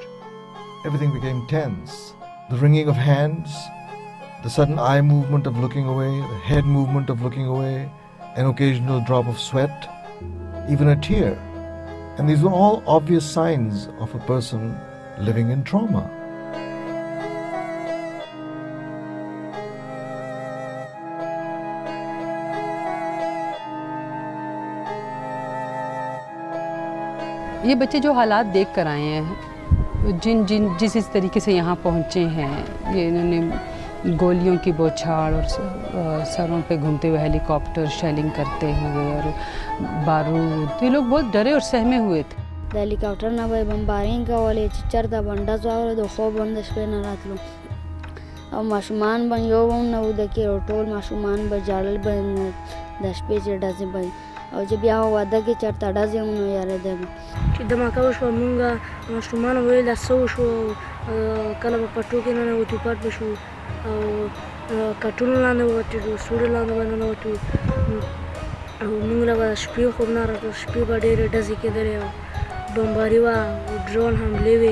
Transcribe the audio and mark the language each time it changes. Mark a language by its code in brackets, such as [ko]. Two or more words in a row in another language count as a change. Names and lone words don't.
[en] Everything became tense. The wringing of hands, the sudden eye movement of looking away, the head movement of looking away, an occasional drop of sweat, even a tear. And these were all obvious signs of a person living in trauma. [ur] یہ بچے جو حالات دیکھ کر آئے ہیں، جس طریقے سے یہاں پہنچے ہیں، یہ انہوں نے گولیوں کی بوچھاڑ اور سروں پہ گھومتے ہوئے ہیلی کاپٹر شیلنگ کرتے ہوئے اور بارود، تو یہ لوگ بہت ڈرے اور سہمے ہوئے تھے. [ps] د هلیکاپټر نه به بمبارینګ کولې چې چېرته به ډز واوره د خوب هم د شپې نه راتلو او ماشومان به یو هم نه وده کې او ټول ماشومان به ژړل به د شپې چې ډزې به او چې بیا واده کې چېرته ډزې هم نه یارېده چې دماکه وشوه مونږ ماشومان ویل دا څه وشو کله به په ټوکې ننوتو پټ به شو او کټونو لاندې ووتو سوړې لاندې به ننوتو او مونږ له به شپې خوب نه راتلو شپې به ډېرې ډزې کېدلې او بمباري وه ډرون حملې وې